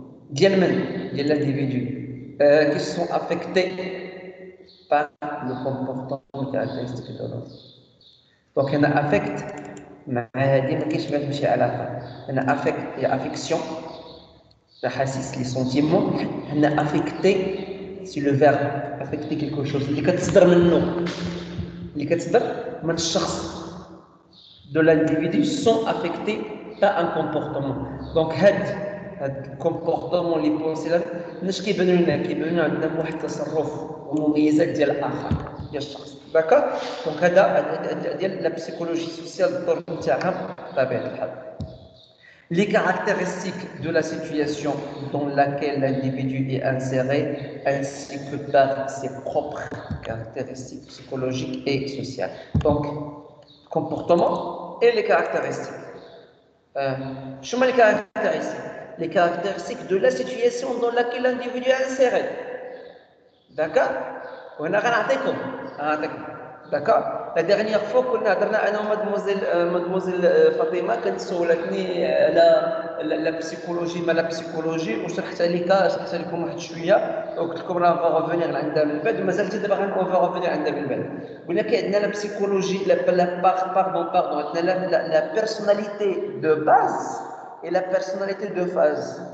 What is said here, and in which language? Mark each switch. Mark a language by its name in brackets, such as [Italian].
[French] De l'individu qui sont affectés par le comportement caractéristique de l'autre. Donc, il y a un affect, mais il y a un affect et affection, les sentiments, il y a affecté, c'est le verbe, affecter quelque chose. [Arabic] اللي كتصدر منه اللي كتصدر من الشخص [French] de l'individu sont affectés par un comportement. [Arabic] Donc, هاد comportement اللي بوصل مش كيبانوا لنا عندنا واحد التصرف ومميزات ديال الاخر ديال الشخص. داكور؟ دونك هذا ديال لا بسيكولوجي سوسيال الدور نتاعها بطبيعه الحال. [French] Les caractéristiques de la situation dans laquelle l'individu est inséré, ainsi que par ses propres caractéristiques psychologiques et sociales. Donc, comportement et les caractéristiques. Je mets les caractéristiques. Les caractéristiques de la situation dans laquelle l'individu est inséré. D'accord? On a rien à D'accord. La dernière fois [Arabic] كنا هضرنا انا ومادموزيل فاطمه كانت سولتني على لا بسيكولوجي ما لا بسيكولوجي وشرحت لكم واحد شويه وقلت لكم راه فا ريفونير عندها من بعد ومازال دابا غنفا ريفونير عندها من بعد. قلنا كاين عندنا لا بسيكولوجي باردون عندنا لا بيرسوناليتي دو باز [French] et la personnalité de phase.